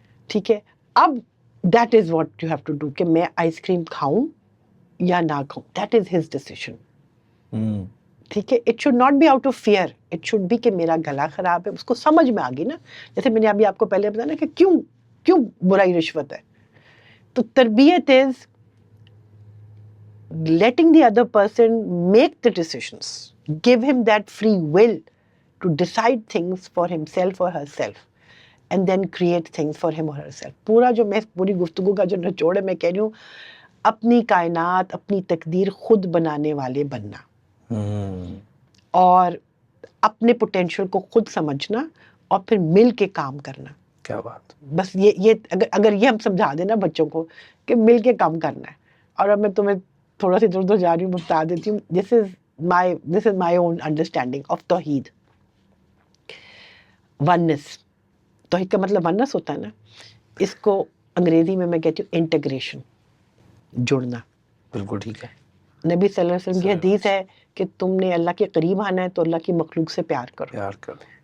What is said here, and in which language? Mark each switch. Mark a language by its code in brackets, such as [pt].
[ur] ٹھیک ہے, اب [en] that is what you have to do [ur] کہ میں آئس کریم کھاؤں یا نہ کھاؤں, [en] That is his decision. [ur] ٹھیک ہے, [en] it should not be out of fear, it should be [ur] کہ میرا گلا خراب ہے. اس کو سمجھ میں آ گئی نا, جیسے میں نے ابھی آپ کو پہلے بتایا نا کہ کیوں برائی رشوت ہے. [en] تو تربیت is letting the other person make the decisions, give him that free will to decide things for himself or herself and then create things for him or herself. [ur] پوری گفتگو کا جو نچوڑ ہے, میں کہہ رہی ہوں اپنی کائنات اپنی تقدیر خود بنانے والے بننا اور اپنے پوٹینشیل کو خود سمجھنا اور پھر مل کے کام کرنا. کیا بات. بس یہ اگر یہ ہم سمجھا دیں نا بچوں کو کہ مل کے کام کرنا ہے. اور اب میں تمہیں تھوڑا سی ادھر جا رہی ہوں, میں بتا دیتی ہوں. [en] This is my own understanding of توحید. [ur] ونس, توحید کا مطلب ونس ہوتا ہے نا, اس کو انگریزی میں کہتی ہوں انٹیگریشن, جڑنا. بالکل ٹھیک ہے. نبی صلی اللہ علیہ وسلم کی حدیث ہے کہ تم نے اللہ کے قریب آنا ہے تو اللہ کی مخلوق سے پیار کرو.